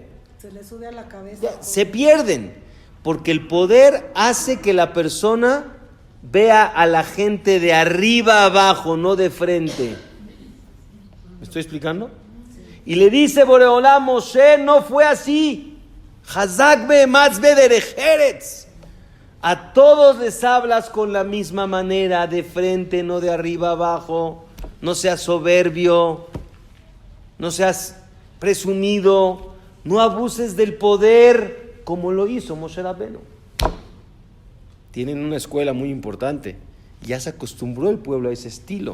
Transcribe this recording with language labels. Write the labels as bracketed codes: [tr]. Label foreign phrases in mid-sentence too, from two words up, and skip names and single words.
[es] Se le sube a la cabeza. Ya, se pierden, porque el poder hace que la persona vea a la gente de arriba abajo, no de frente. ¿Me estoy explicando? Y le dice Boreolá, Moshe, no fue así. [he] חזק באמץ בדרך ארץ. [es] A todos les hablas con la misma manera, de frente, no de arriba abajo. No seas soberbio, no seas presumido, no abuses del poder como lo hizo Moshe Rabbeinu. Tienen una escuela muy importante, ya se acostumbró el pueblo a ese estilo.